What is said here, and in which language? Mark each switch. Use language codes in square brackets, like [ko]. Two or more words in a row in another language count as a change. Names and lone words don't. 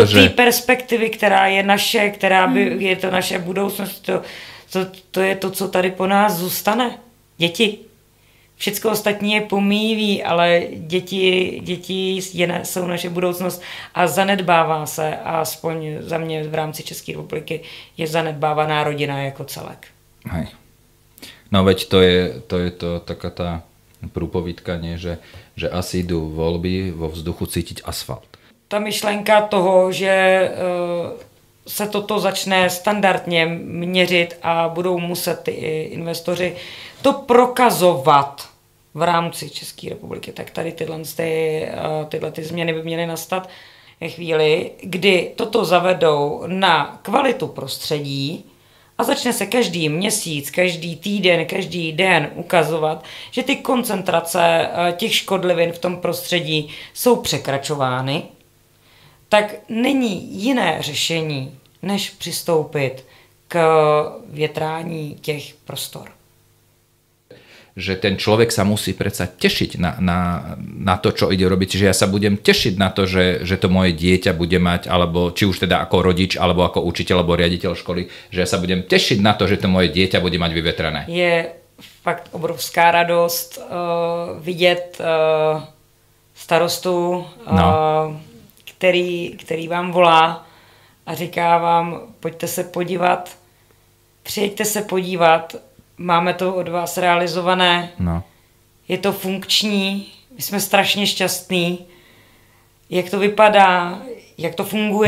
[cs] do té perspektivy, která je naše, je to naše budoucnost, to je to, co tady po nás zůstane. Děti. Všecko ostatní je pomíjí, ale děti jsou naše budoucnost a zanedbává se, a aspoň za mě v rámci České republiky je zanedbávaná rodina jako celek. [sk] Hej. No veď to je to taká tá průpovídka, nie? Že asi idú voľby vo vzduchu cítiť asfalt. [cs] Ta myšlenka toho, že se toto začne standardně měřit a budou muset ty investoři to prokazovat v rámci České republiky, tak tady tyhle změny by měly nastat ve chvíli, kdy toto zavedou na kvalitu prostředí a začne se každý měsíc, každý týden, každý den ukazovat, že ty koncentrace těch škodlivin v tom prostředí jsou překračovány, tak není jiné řešení, než přistoupit k větrání těch prostor. [sk] Že ten človek sa musí predsa tešiť na to, čo ide robiť. Čiže ja sa budem tešiť na to, že to moje dieťa bude mať, alebo či už teda ako rodič, alebo ako učiteľ, alebo riaditeľ školy, že ja sa budem tešiť na to, že to moje dieťa bude mať vyvetrané. [cs] Je fakt obrovská radost vidět starostu, který vám volá a říká vám, pojďte se podívat, přijeďte se podívat, máme to od vás realizované, je to funkční, my jsme strašně šťastní, jak to vypadá, jak to funguje.